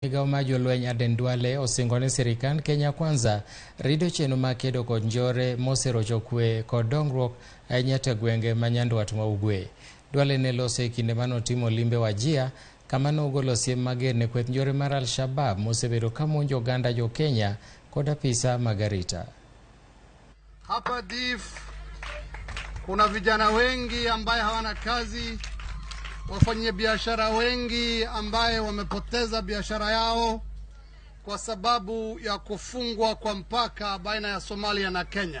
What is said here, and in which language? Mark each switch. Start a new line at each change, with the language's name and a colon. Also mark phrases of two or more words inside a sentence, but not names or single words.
Luo (Kenya and Tanzania): Migago ma jolweny Aden Duale osingone sirikand Kenya Kwanza rido chenro mag kedo kod njore moserocho kwe kod dongruok ahinya e gwenge ma nyandwat ma ugwe. Duale ne loso e kinde manotimo limbe Wajia kama nogolo siem mager ne kweth njore mar Al-shabaab mosebedo ka monjo oganda jo Kenya kod apisa magarita.
Swahili: Hapa DIF kuna vijana wengi ambaye hawana kazi, wafanya biashara wengi ambaye wamepoteza biashara yao kwa sababu ya kufungwa kwa mpaka baina ya Somalia na Kenya.